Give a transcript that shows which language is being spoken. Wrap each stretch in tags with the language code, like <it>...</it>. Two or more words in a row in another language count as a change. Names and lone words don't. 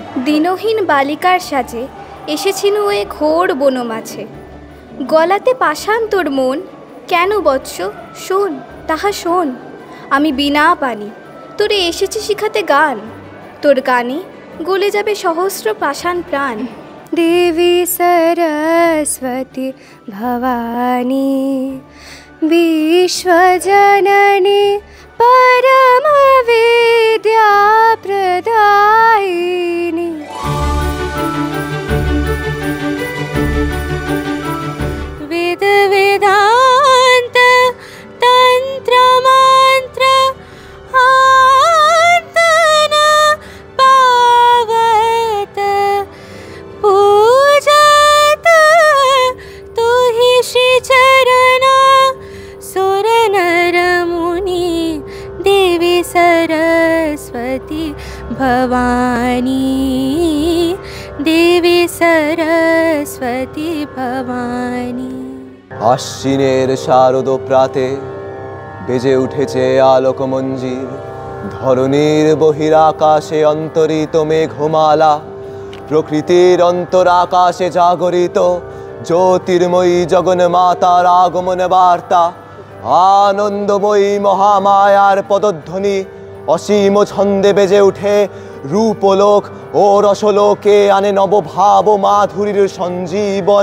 <bn>দিনহীন বালিকার সাজে এসেছিল এ ঘোর বন মাঝে, গলাতে পাষাণ তোর মন, কেন বৎস শোন তাহা শোন, আমি বিনা পানি তোরে এসেছি শিখাতে গান, তোর গানে গলে যাবে সহস্র পাষাণ প্রাণ।</bn> <hi>देवी सरस्वती भवानी विश्वजननी परम विद्या प्रदायिनी। वेद वेदांत तंत्र मंत्र आर्तन पावत पूजत तु हि श्री चरण सुर नर मुनि देवी सरस्वती भवानी देवी सरस्वती भवानी।</hi> <bn>আশ্বিনের শারদ প্রাতে বেজে উঠেছে আলোকমঞ্জির, ধরণীর বহিরাকাশে অন্তরিত মেঘমালা, প্রকৃতির অন্তরাকাশে জাগরিত জ্যোতির্ময়ী জগন্মাতার আগমন বার্তা, আনন্দময়ী মহামায়ার পদধ্বনি অসীম ছন্দে বেজে উঠে রূপলোক ও রসলোকে আনে নবভাব মাধুরীর সঞ্জীবন।</bn>